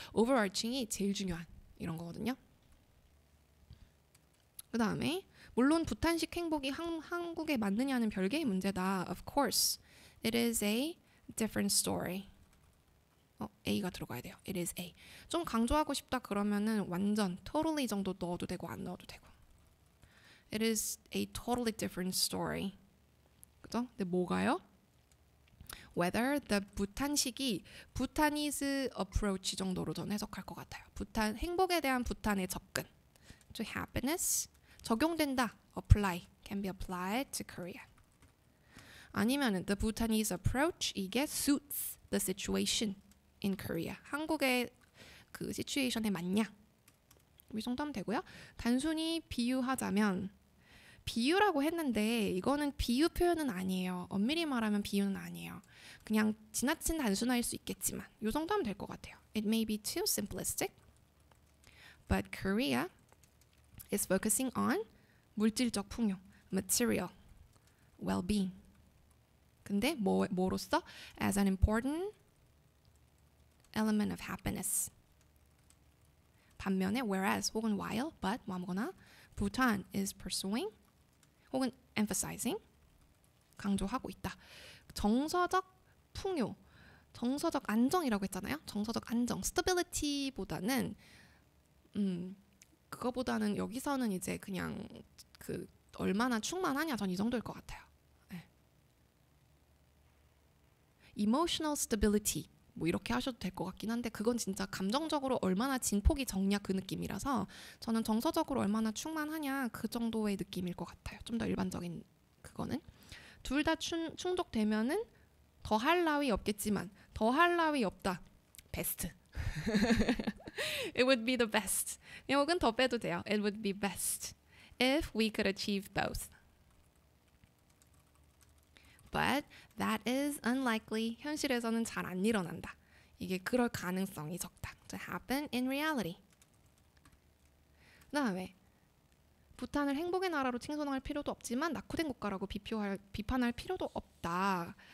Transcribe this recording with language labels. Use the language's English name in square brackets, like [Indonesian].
[Korean] overarching이 제일 중요한 이런 거거든요. 그 다음에 물론 부탄식 행복이 한국에 맞느냐는 별개의 문제다. [English] Of course, it is a different story. [Korean] A가 들어가야 돼요. [English] It is A. [Korean] 좀 강조하고 싶다 그러면은 완전 totally 정도 넣어도 되고 안 넣어도 되고. [English] It is a totally different story. [Korean] 그죠? 근데 뭐가요? [English] Whether the [Korean] 부탄식이 [English] Bhutanese approach [Korean] 정도로 전 해석할 것 같아요. 행복에 대한 부탄의 접근. [English] To happiness. [Korean] 적용된다. [English] Apply. Can be applied to Korea. 아니면은 the Bhutanese approach 이게 suits the situation in Korea. [Korean] 한국의 그 시츄에이션에 맞냐? 이 정도 하면 되고요. 단순히 비유하자면 비유라고 했는데 이거는 비유 표현은 아니에요. 엄밀히 말하면 비유는 아니에요. 그냥 지나친 단순화일 수 있겠지만 이 정도 하면 될 것 같아요. [English] It may be too simplistic, but Korea is focusing on [Korean] 물질적 풍요, [English] material, well-being. [Korean] 근데 뭐로써? [English] As an important element of happiness. [Korean] 반면에 whereas 혹은 while, but 뭐 아무거나 [English] Bhutan is pursuing [Korean] 혹은 emphasizing 강조하고 있다. 정서적 풍요, 정서적 안정이라고 했잖아요. 정서적 안정, stability보다는 그거보다는 여기서는 이제 그냥 그 얼마나 충만하냐 전 이 정도일 것 같아요. 네. [English] emotional stability [Korean] 뭐 이렇게 하셔도 될 것 같긴 한데 그건 진짜 감정적으로 얼마나 진폭이 적냐 그 느낌이라서 저는 정서적으로 얼마나 충만하냐 그 정도의 느낌일 것 같아요. 좀 더 일반적인 그거는 둘 다 충족되면은 더 할 나위 없겠지만 더 할 나위 없다. [English] 베스트. It would be the best. [Korean] 혹은 더 빼도 돼요. [English] It would be best if we could achieve both. But that is unlikely. [Korean] 현실에서는 잘 안 일어난다. 이게 그럴 가능성이 적다. [English] To happen in reality. [Korean] 그다음에 부탄을 행복의 나라로 칭송할 필요도 없지만 낙후된 국가라고 비판할 필요도 없다.